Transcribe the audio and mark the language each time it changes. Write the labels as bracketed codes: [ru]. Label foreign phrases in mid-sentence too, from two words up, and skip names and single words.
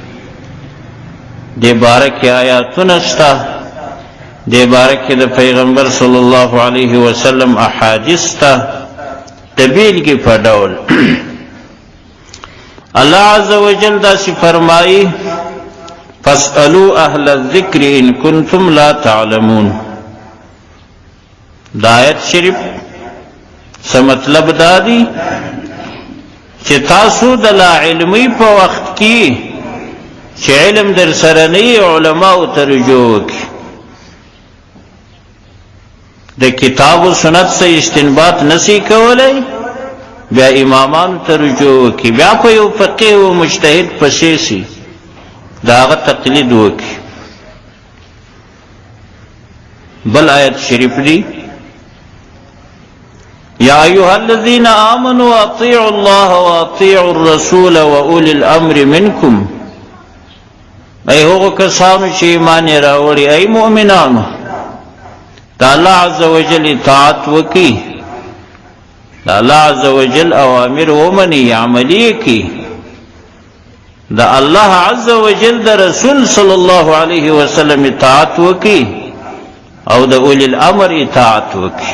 [ps] دې باره کې آیاتونه شته، دې باره کې د پیغمبر [ar] صلی الله علیه وسلم [ps] احادیث شته د بیلګې په ډول. الله [ar] عز وجل [ps] داسې فرمایي [ar] فاسألوا اهل الذکر ان کنتم لا تعلمون. [ps] دا آیت شریف څه مطلب دا دی چې تاسو د لا علمي په وخت کې چې علم در سره نه علماء ته رجوع وکړي، د کتاب و سنت څخه استنباط نشي کولای، بیا امامان ته رجوع وکړي، بیا په یو فقیه و مجتهد پسې شي، د هغه تقلید وکړي. بل آیت شریف دی [ar] یا ایها الذین آمنوا اطیعوا الله واطیعوا الرسول واولی الامر [ps] منکم، ای هغو کسانو چې ایمان یې راوړي، ای مؤمنانو د الله [ar] عز وجل [ps] اطاعت وکړي، د الله [ar] عز وجل [ps] اوامر ومني، عملی کړي، د الله [ar] عز وجل [ps] د رسول [ar] صلی الله علیه وسلم [ps] اطاعت وکړي او د [ar] اولی الامر [ps] اطاعت وکړي.